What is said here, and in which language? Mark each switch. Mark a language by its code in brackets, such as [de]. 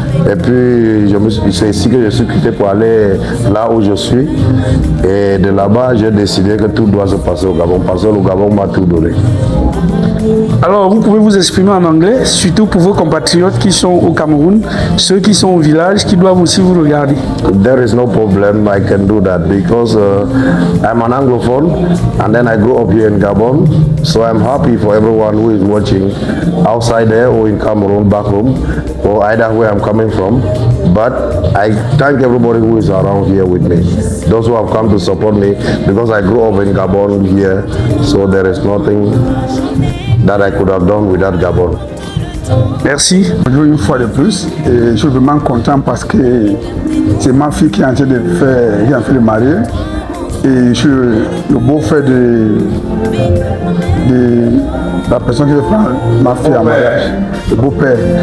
[fr] Et puis, c'est ici que je suis quitté pour aller là où je suis. Et de là-bas, j'ai décidé que tout doit se passer au Gabon, parce que le Gabon m'a tout donné. Alors, vous pouvez vous exprimer en anglais, surtout pour vos compatriotes qui sont au Cameroun, ceux qui sont au village, qui doivent aussi vous regarder. [en] There is no problem, I can do that because I'm an Anglophone and then I grew up here in Gabon. So I'm happy for everyone who is watching outside there or in Cameroon, back home, or either where I'm coming from. But I thank everybody who is around here with me. Those who have come to support me because I grew up in Gabon here. So there is nothing that I could have done without Gabon. [fr] Merci. Une fois de plus, et je suis vraiment content parce que c'est ma fille qui est en train de faire le mariage. Et je suis le beau-frère de la personne qui veut prendre ma fille en mariage, le beau-père.